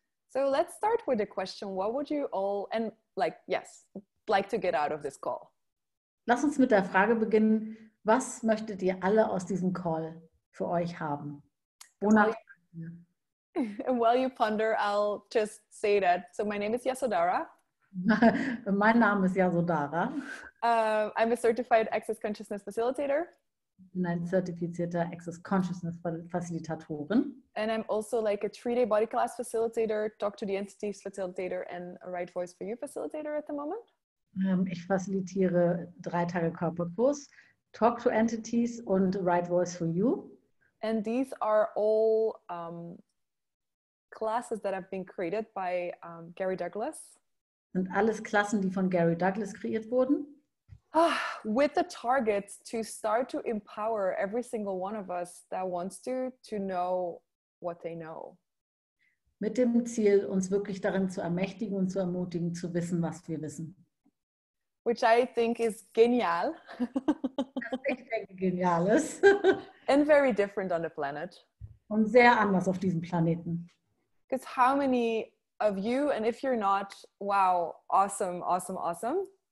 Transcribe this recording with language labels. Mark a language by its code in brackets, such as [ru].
[en] So let's start with the question, what would you all, and like to get out of this call? [de] Lass uns mit der Frage beginnen, was möchtet ihr alle aus diesem Call für euch haben? Wonach? [en] And while you ponder, I'll just say that. So my name is Yasodhara. [de] Mein Name ist Yasodhara. [en] I'm a certified Access Consciousness Facilitator. [de] Ich bin ein zertifizierter Access Consciousness Facilitatorin. [en] And I'm also like a 3-day Bodyclass facilitator, Talk to the Entities facilitator, and a Right Voice for You facilitator at the moment. [de] Ich facilitiere 3 Tage Körperkurs, Talk to Entities und Right Voice for You. [en] And these are all classes that have been created by Gary Douglas. [de] Sind alles Klassen, die von Gary Douglas kreiert wurden. [en] With the target to start to empower every single one of us that wants to know what they know. [de] Mit dem Ziel, uns wirklich darin zu ermächtigen und zu ermutigen, zu wissen, was wir wissen. [en] Which I think is genial. [de] Ich denke, genial ist. [en] And very different on the planet. [de] Und sehr anders auf diesem Planeten. [en] Because how many of you, and if you're not, wow, awesome, awesome, awesome.